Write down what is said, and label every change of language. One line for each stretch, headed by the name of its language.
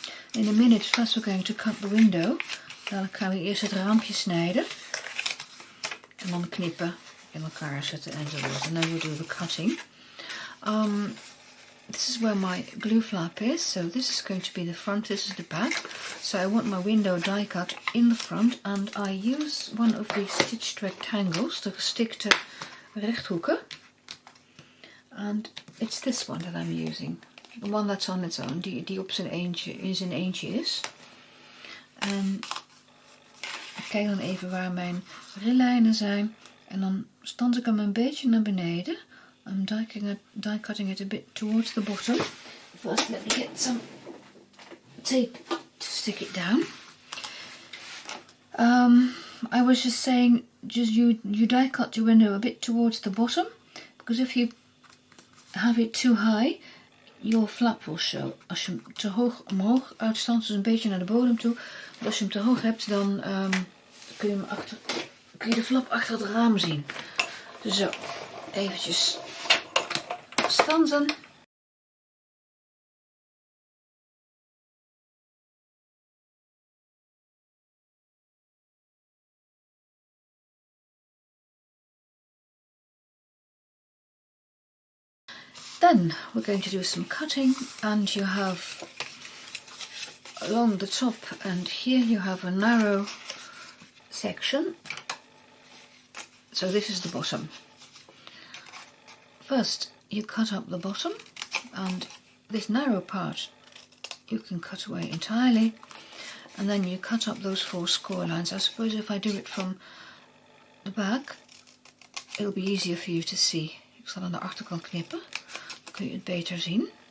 English: In a minute, first we're going to cut the window.
Dutch: Dan gaan we eerst het raampje snijden. En dan knippen, in elkaar zetten enzovoort.
English: And then we'll do the cutting. This is where my glue flap is, so this is going to be the front, this is the back. So I want my window die cut in the front, and I use one of these stitched rectangles,
Dutch: de gestikte rechthoeken.
English: And it's this one that I'm using. The one that's on its own,
Dutch: die op zijn eentje is. En ik kijk dan even waar mijn rillijnen zijn. En dan stand ik hem een beetje naar beneden.
English: I'm die cutting it a bit towards the bottom. First, let me get some tape to stick it down. I was just saying, you die cut your window a bit towards the bottom, because if you have it too high, your flap will show.
Dutch: Als je hem te hoog omhoog uitstand, dus een beetje naar de bodem toe. Want als je hem te hoog hebt, dan kun je de flap achter het raam zien. Dus zo, eventjes stanzen.
English: Then we're going to do some cutting, and you have along the top and here you have a narrow section. So this is the bottom. First you cut up the bottom, and this narrow part you can cut away entirely, and then you cut up those 4 score lines. I suppose if I do it from the back it'll be easier for you to see.
Dutch: Ik zal aan de achterkant knippen, dan kun je het beter zien.